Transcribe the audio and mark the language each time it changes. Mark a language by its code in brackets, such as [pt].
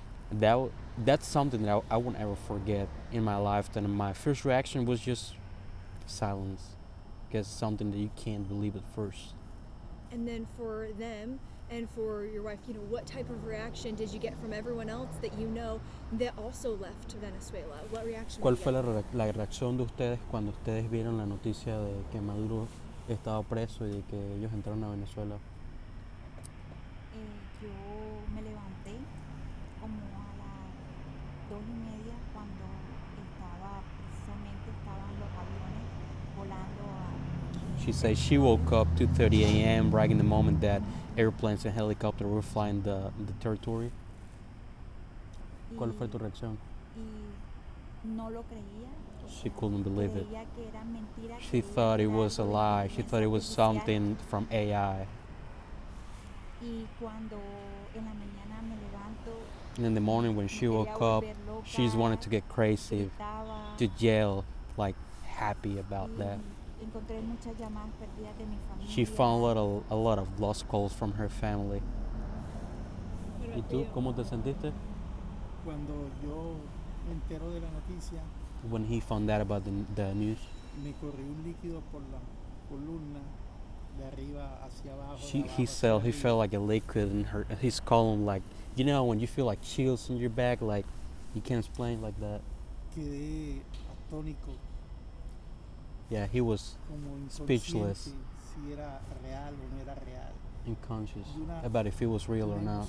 [en] That's something that I won't ever forget in my life. And my first reaction was just silence, because it's something that you can't believe at first. And then for them and for your wife, what type of reaction did you get from everyone else that that also left Venezuela? What reaction? [es] ¿Cuál fue la reacción de ustedes cuando ustedes vieron la noticia de que Maduro estaba preso y de que ellos entraron a Venezuela? Yo me levanté como a las 2:30 cuando precisamente estaban los aviones volando a... [en] She says she woke up 2:30 a.m. right in the moment that airplanes and helicopters were flying the territory. [es] ¿Cuál fue tu reacción? Y no lo creía. [en] She couldn't believe it. [es] Creía que era mentira. [en] She thought it was a lie. She thought it was something from AI. [es] Y cuando en la mañana me levanto, [en] And in the morning when she woke up, she just wanted to get crazy, to yell, like happy about that. [es] encontré muchas llamadas perdidas de mi familia. [en] She found a lot of lost calls from her family. [es] ¿Y tú cómo te sentiste? Cuando yo me entero de la noticia, [en] When he found out about the news, [es] me corrió un líquido por la columna de arriba hacia abajo. [en] he felt like a liquid in his column, like, when you feel like chills in your back, like you can't explain like that. [es] Quedé atónico. [en] Yeah, he was [es] Como [en] speechless, [es] si era real o no era real. [en] unconscious about if it was real or not.